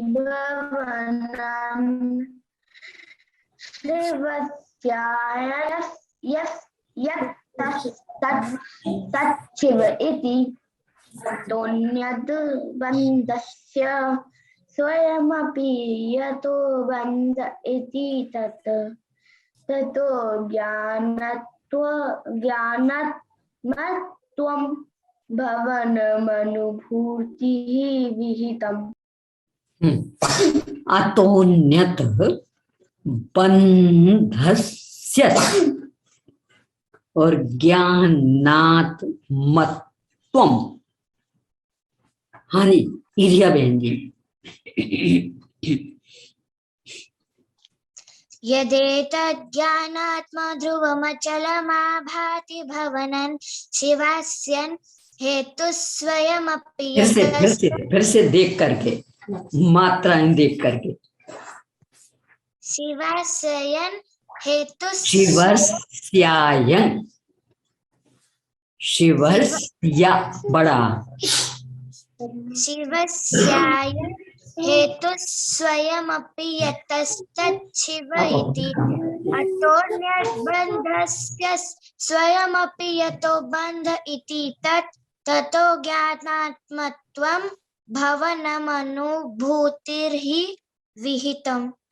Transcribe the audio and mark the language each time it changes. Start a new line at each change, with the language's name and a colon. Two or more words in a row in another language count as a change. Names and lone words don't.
Sanskrit: भवनम् शिवस्यायस्तच्छिव इति तोऽन्यद्बन्धस्य स्वयमपि यतो बन्ध इति ततो ज्ञानात्मत्वं भवनमनुभूतिः विहितम्। अतोन्यत बन्धस्य और ज्ञानात्मत्वम्।
Hindi: हाँ जी, इरिया बहन जी।
Sanskrit: यदेतज्ज्ञानात्मा ध्रुवमचलमा भाति भवनन् शिवास्यन् हेतुस्वयमपि
Hindi: फिर से देख करके, मात्राएं देख करके।
Sanskrit: शिवास्यन् शिवस्यायन, शिवस्या बड़ा, शिवस्यायन् हेतुस्वयमपि यतस्तच्छिव इति अतोऽन्यद्बन्धस्य स्वयमपि यतो बन्ध इति ततो ज्ञानात्मत्वं भवनमनुभूतिर्हि विहितम।